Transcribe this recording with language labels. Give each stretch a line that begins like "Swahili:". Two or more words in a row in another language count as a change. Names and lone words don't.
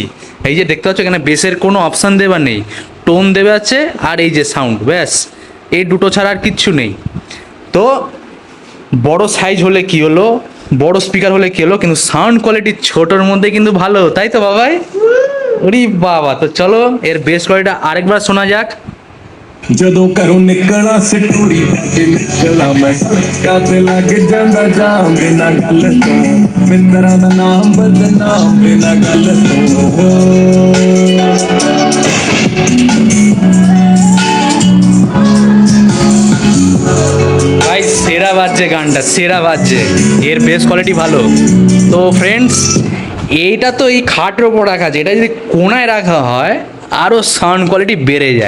Bangla: এই যে দেখতে পাচ্ছ এখানে বেসের কোনো অপশান দেওয়া নেই, টোন দেওয়া আছে আর এই যে সাউন্ড, ব্যাস এই দুটো ছাড়া আর কিচ্ছু নেই। তো বড় সাইজ হলে কি হলো, বড় স্পিকার হলে কি হলো, কিন্তু
English: sound quality
Bangla: ছোটোর মধ্যে কিন্তু ভালো, তাই তো বাবাই? ওরে বাবা, তো চলো এর বেস কোয়ালিটিটা আরেকবার শোনা যাক।
Punjabi: ਜਦੋਂ ਘਰੋਂ ਨਿਕਲਾਂ ਸਟੂਰੀ ਤੇ ਨਿਕਲਾਂ ਮੈਂ ਸੜਕਾਂ ਤੇ ਲੱਗ ਜਾਂਦਾ ਜਾਮ ਬਿਨਾਂ ਗੱਲ ਤੋਂ ਮਿੱਤਰਾਂ ਦਾ ਨਾਮ ਬਦਨਾਮ ਬਿਨਾਂ ਗੱਲ ਤੋਂ।
Bangla: ভাই সেরা বাজছে গানটা, সেরা বাজছে, এর
English: bass quality
Bangla: ভালো। তো ফ্রেন্ডস, এইটা তো এই খাটের ওপর রাখা আছে, এটা যদি কোনায় রাখা হয় আরও
English: sound quality
Bangla: বেড়ে যায়।